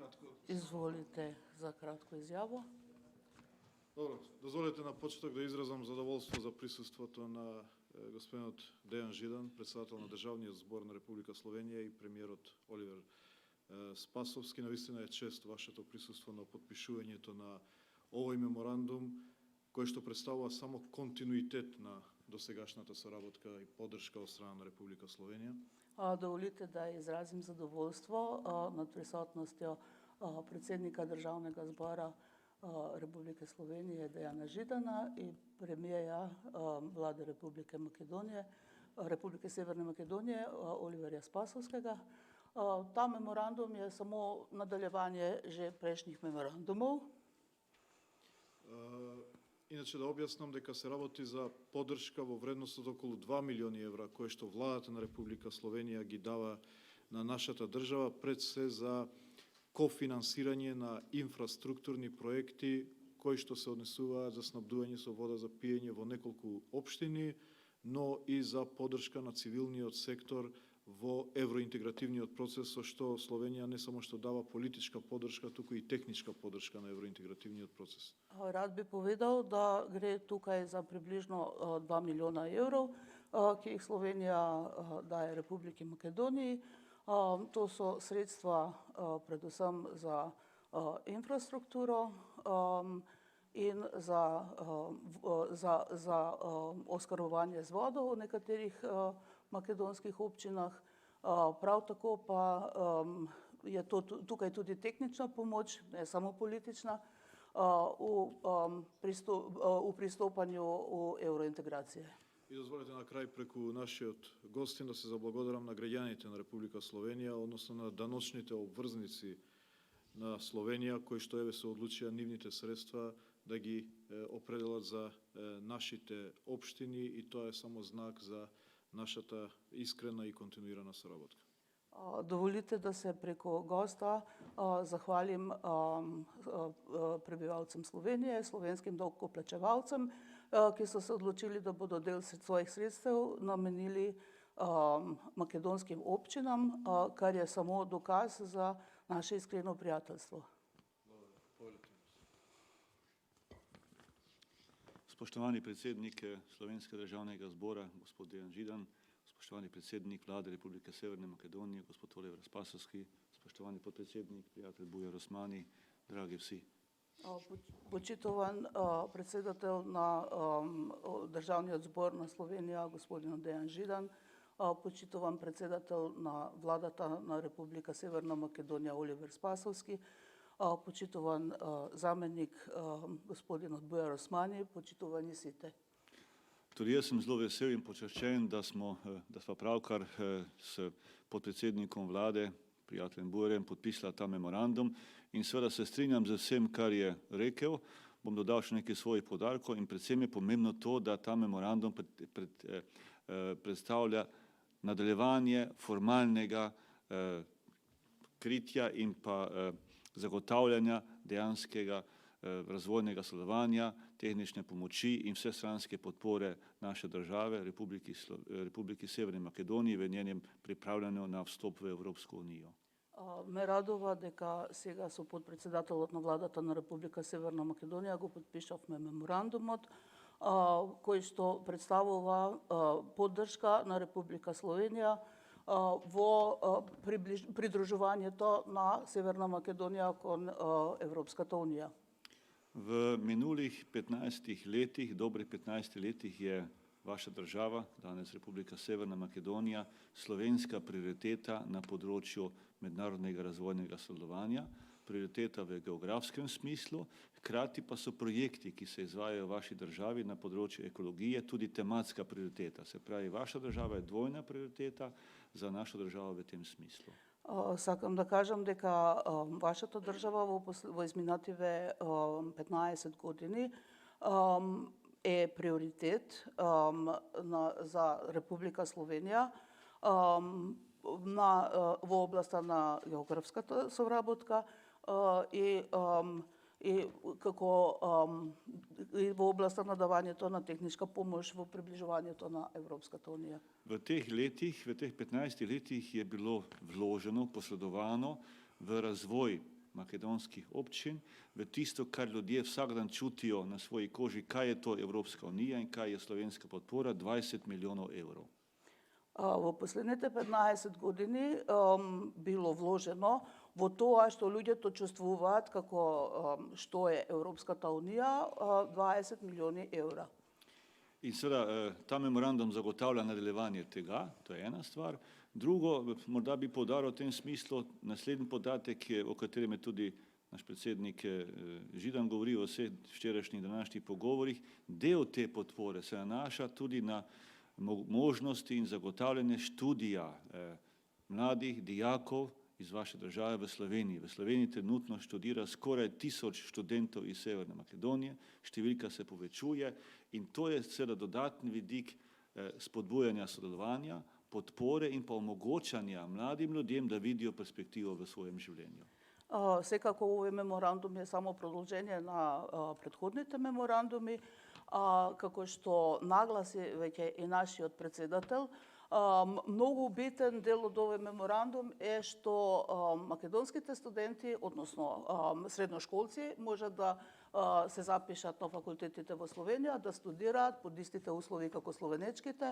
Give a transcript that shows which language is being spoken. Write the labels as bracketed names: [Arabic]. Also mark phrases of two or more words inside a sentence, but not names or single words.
[Slovenian] Izvolite za kratko izjavo. [Macedonian] Добро, дозволете на почеток да изразам задоволство за присуството на господинот Дејан Жидан, председател на Државниот збор на Република Словенија и премиерот Оливер Спасовски. Навистина е чест вашето присуство на потпишувањето на овој меморандум, кој што представува само континуитет на досегашната соработка и поддршка од страна на Република Словенија. [Slovenian] Dovolite da izrazim zadovoljstvo nad prisotnostjo predsednika Državnega zbora Republike Slovenije Dejana Židana in premijeja vlade Republike Severne Makedonije Oliverja Spasovskega. Ta memorandum je samo nadaljevanje že prejšnjih memorandumov. [Macedonian] Иначе да објаснам дека се работи за поддршка во вредност од околу 2 милиони евра, кои што владата на Република Словенија ги дава на нашата држава, пред се за кофинансирање на инфраструктурни проекти кои што се однесуваат за снабдување со вода за пиење во неколку општини, но и за поддршка на цивилниот сектор во евроинтегративниот процес, со што Словенија не само што дава политичка поддршка, туку и техничка поддршка на евроинтегративниот процес. [Slovenian] Rad bi povedal, da gre tukaj za približno 2 milijona evrov, ki jih Slovenija daje Republiki Makedoniji. To so sredstva predvsem za infrastrukturo in za oskrbovanje z vodo v nekaterih makedonskih občinah. Prav tako pa je tukaj tudi tehnična pomoč, ne samo politična, u pristopanju u евроинтеграција. [Macedonian] И дозволете на крај преку нашиот гостин да се заблагодарам на граѓаните на Република Словенија, односно на даночните обврзници на Словенија, кои што еве се одлучија нивните средства да ги определат за нашите општини, и тоа е само знак за нашата искрена и континуирана соработка. [Slovenian] Dovolite, da se preko gosta zahvalim prebivalcem Slovenije, slovenskim davkoplačevalcem, ki so se odločili, da bodo del svojih sredstev namenili makedonskim občinam, kar je samo dokaz za naše iskreno prijateljstvo. Spoštovani predsednik Slovenskega državnega zbora, gospod Dejan Židan, spoštovani predsednik Vlade Republike Severne Makedonije, gospod Oliver Spasovski, spoštovani podpredsednik, prijatelj Bujar Osmani, dragi vsi. [Macedonian] Почитуван председател на Државниот збор на Словенија, господин Дејан Жидан, почитуван председател на Владата на Република Северна Македонија Оливер Спасовски, почитуван заменик господинот Бујар Османи, почитувани сите. [Slovenian] Tudi jaz sem zelo vesel in počaščen, da sva pravkar s podpredsednikom vlade, prijateljem Bujarjem, podpisala ta memorandum in seveda se strinjam z vsem, kar je rekel. Bom dodal še nekaj svojih poudarkov in predvsem je pomembno to, da ta memorandum predstavlja nadaljevanje formalnega kritja in pa zagotavljanja dejanskega razvojnega sodelovanja, tehnične pomoči in vsestranske podpore naše države, Republiki Severne Makedoniji v njenem pripravljanju na vstop v Evropsko unijo. [Macedonian] Ме радува дека сега со подпредседателот на владата на Република Северна Македонија го подпишавме меморандумот кој што представува поддршка на Република Словенија во придружувањето на Северна Македонија кон Европската унија. [Slovenian] V minulih 15 letih, dobrih 15 letih je vaša država, danes Republika Severna Makedonija, slovenska prioriteta na področju mednarodnega razvojnega sodelovanja, prioriteta v geografskem smislu, hkrati pa so projekti, ki se izvajajo v vaši državi na področju ekologije, tudi tematska prioriteta. Se pravi, vaša država je dvojna prioriteta za našo državo v tem smislu. [Macedonian] Сакам да кажам дека вашата држава во изминативе 15 години е приоритет за Република Словенија во областа на географската соработка и како и во областа на давањето на техничка помош во приближувањето на Европската унија. [Slovenian] V teh 15 letih je bilo vloženo, posredovano v razvoj makedonskih občin, v tisto, kar ljudje vsak dan čutijo na svoji koži, kaj je to Evropska unija in kaj je slovenska podpora, 20 milijonov evrov. [Macedonian] Во последните 15 години било вложено во тоа што луѓето чувствуваат како што е Европската унија, 20 милиони евра. [Slovenian] In seveda ta memorandum zagotavlja nadaljevanje tega, to je ena stvar. Drugo, morda bi poudaril v tem smislu naslednji podatek, o katerem je tudi naš predsednik Židan govoril o vseh včerajšnjih današnjih pogovorih. Del te podpore se nanaša tudi na možnosti in zagotavljanje študija mladih dijakov iz vaše države v Sloveniji. V Sloveniji trenutno študira skoraj 1000 študentov iz Severne Makedonije, številka se povečuje in to je seveda dodatni vidik spodbujanja sodelovanja, podpore in pa omogočanja mladim ljudem, da vidijo perspektivo v svojem življenju. [Macedonian] Секако овој меморандум е само продолжение на претходните меморандуми, како што нагласи веќе и нашиот председател. Многу битен дел од овој меморандум е што македонските студенти, односно средношколци, можат да се запишат на факултетите во Словенија, да студираат под истите услови како словенечките.